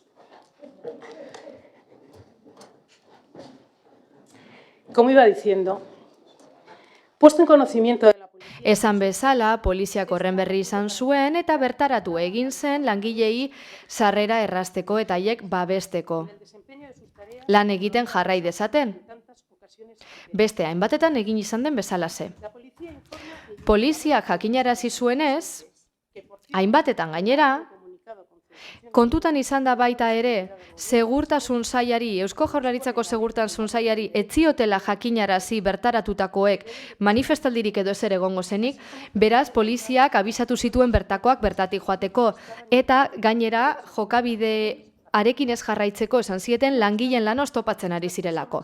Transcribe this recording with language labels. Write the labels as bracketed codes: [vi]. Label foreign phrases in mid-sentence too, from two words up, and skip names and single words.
[es] como iba diciendo, puesto en conocimiento de la policía. [eu] Esan bezala, poliziak horren berri izan zuen eta bertaratu egin zen langilei sarrera errazteko eta haiek babesteko. Lan egiten jarrai dezaten. Beste hainbatetan egin izan den bezalaze. Poliziak jakinarazi zuenez, hainbatetan gainera, Kontutan izan da baita ere, segurtasun sailari, Eusko Jaurlaritzako segurtasun sailari etziotela jakinarazi bertaratutakoek manifestaldirik edo ezer egongo zenik, beraz poliziak abisatu zituen bertakoak bertatik joateko, eta gainera jokabide arekin ez jarraitzeko esan zieten langileen lana oztopatzen ari zirelako.